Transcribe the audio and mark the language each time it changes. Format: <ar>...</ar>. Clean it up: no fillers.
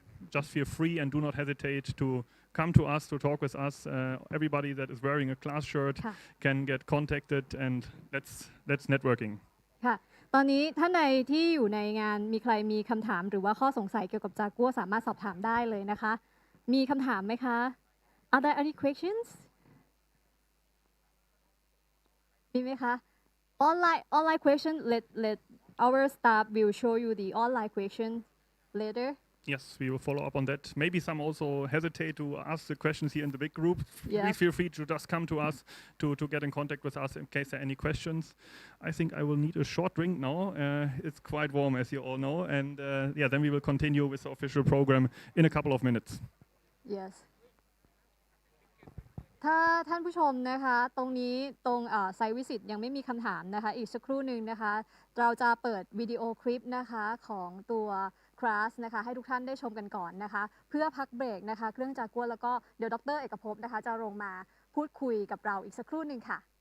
<en>Just feel free and do not hesitate to come to us to talk with us. Everybody that is wearing a CLAAS shirt can get contacted, and that's networking.</en> <th>ค่ะตอนนี้ท่านใดที่อยู่ในงานมีใครมีคำถามหรือว่าข้อสงสัยเกี่ยวกับจากัวสามารถสอบถามได้เลยนะคะมีคำถามไหมคะ</th> <en>Are there any questions</en> <th>มีไหมคะ</th> <en>Online question let our staff will show you the online question later. Yes, we will follow up on that. Maybe some also hesitate to ask the questions here in the big group. Yeah. Please feel free to just come to us to get in contact with us in case there are any questions. I think I will need a short drink now. It's quite warm, as you all know. And then we will continue with the official program in a couple of minutes. Yes.</en> <th>ถ้าท่านผู้ชมนะคะตรงนี้ตรงไซต์วิสิตยังไม่มีคำถามนะคะอีกสักครู่หนึ่งนะคะเราจะเปิดวิดีโอคลิปนะคะของตัวคลาสนะคะให้ทุกท่านได้ชมกันก่อนนะคะเพื่อพักเบรกนะคะเครื่องจากัวแล้วก็เดี๋ยวดร.เอกภพนะคะจะลงมาพูดคุยกับเราอีกสักครู่หนึ่งค่ะ</th>